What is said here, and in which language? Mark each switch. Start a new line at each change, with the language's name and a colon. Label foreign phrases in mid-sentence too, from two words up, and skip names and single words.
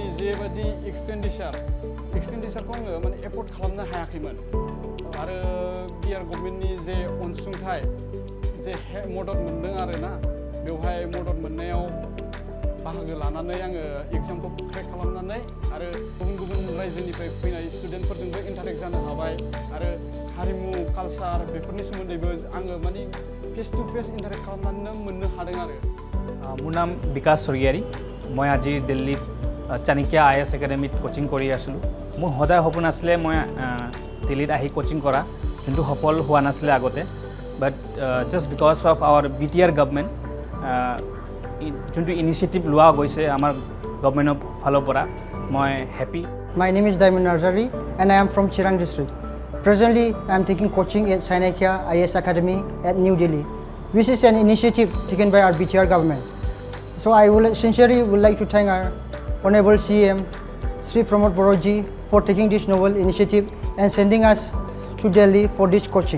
Bodo: जेबादि एक्सपेन्डिचारखौ आङो माने एफर्ड खालामनो हायाखैमोन आरो BTR गभर्नमेन्टनि जे अनसुंथाइ जे मदद मोनदों आरोना बेवहाय मदद मोननायाव बाहागो लानानै आङो एग्जामखौ क्रेक खालामनानै आरो गुबुन रायजोनिफ्राय फैनाय स्टुडेन्टफोरजोंबो इन्टारेक्ट जानो हाबाय आरो हारिमु कालचार बेफोरनि सोमोन्दैबो आङो माने
English: face to face
Bodo: इन्टारेक्ट खालामनानै मोननो हादों आरो
Assamese: মোৰ নাম বিকাশ স্বৰ্গীয়াৰী মই আজি দিল্লীত চাণক্য IS একাডেমিত কোচিং কৰি আছিলোঁ মোৰ সদায় সপোন আছিলে মই দিল্লীত আহি কোচিং কৰা যোনটো সফল হোৱা নাছিলে আগতে
English: but just because of our BTR government
Assamese: যোনটো ইনিচিয়েটিভ লোৱা গৈছে আমাৰ গভৰ্ণমেণ্টৰ ফালৰ পৰা মই হেপী
English: My name is Diamond Narzari and I am from Chirang district. Presently, I am taking coaching at Sanakya IS Academy at New Delhi, which is an initiative taken by our BTR government. So I sincerely would like to thank our Honorable CM, Sri Pramod Boroji, for taking this novel initiative and sending us to Delhi for this coaching.